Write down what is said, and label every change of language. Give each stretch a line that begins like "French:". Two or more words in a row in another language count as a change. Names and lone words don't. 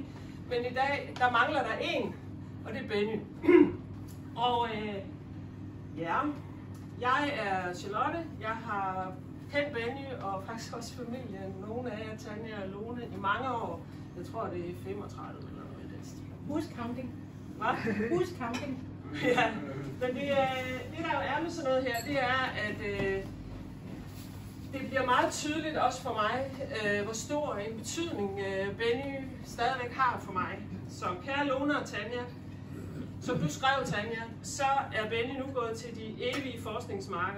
Danish: Men i dag, der mangler der en, og det er Benny. Og ja, jeg er Charlotte. Jeg har kendt Benny og faktisk også familien, nogle af jer, Tanja og Lone, i mange år. Jeg tror, det er 35 eller noget i den stil.
English: Who's counting?
Danish: Hvad?
English: Who's counting?
Danish: Ja, men det der jo er med sådan noget her, det er, at det bliver meget tydeligt også for mig, hvor stor en betydning Benny stadigvæk har for mig. Så kære Lone og Tanja, som du skrev, Tanja, så er Benny nu gået til de evige forskningsmarker.